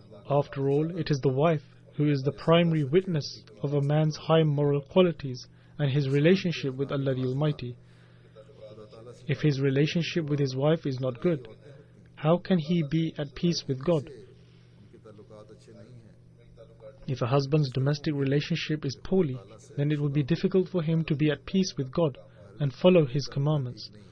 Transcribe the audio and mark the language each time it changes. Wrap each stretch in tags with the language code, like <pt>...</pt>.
<en>After all, it is the wife who is the primary witness of a man's high moral qualities and his relationship with Allah the Almighty. If his relationship with his wife is not good, how can he be at peace with God?</en> <hi>उनके ताल्लुकात अच्छे नहीं हैं।</hi> <en>If a husband's domestic relationship is poorly, then it will be difficult for him to be at peace with God and follow His commandments.</en>